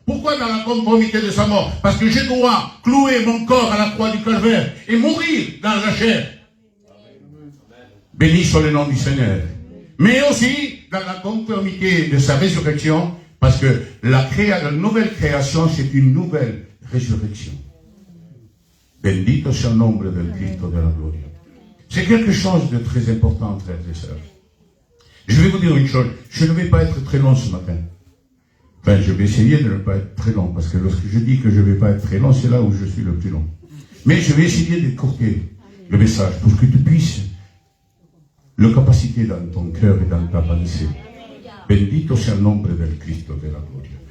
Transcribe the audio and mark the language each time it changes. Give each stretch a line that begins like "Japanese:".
French: Pourquoi dans la conformité de sa mort? Parce que je dois clouer mon corps à la croix du calvaire et mourir dans la chair. Béni soit le nom du Seigneur. Mais aussi dans la conformité de sa résurrection, parce que la nouvelle création, c'est une nouvelle résurrection.
Spanish: Bendito sea el nombre del Cristo de la gloria.
French: C'est quelque chose de très important, frères et sœurs. Je vais vous dire une chose, je ne vais pas être très long ce matin. Enfin, je vais essayer de ne pas être très long, parce que lorsque je dis que je ne vais pas être très long, c'est là où je suis le plus long. Mais je vais essayer d'écourter le message pour que tu puisses le capaciter dans ton cœur et dans ta pensée.
Spanish: Bendito sea el nombre del Cristo de la gloria.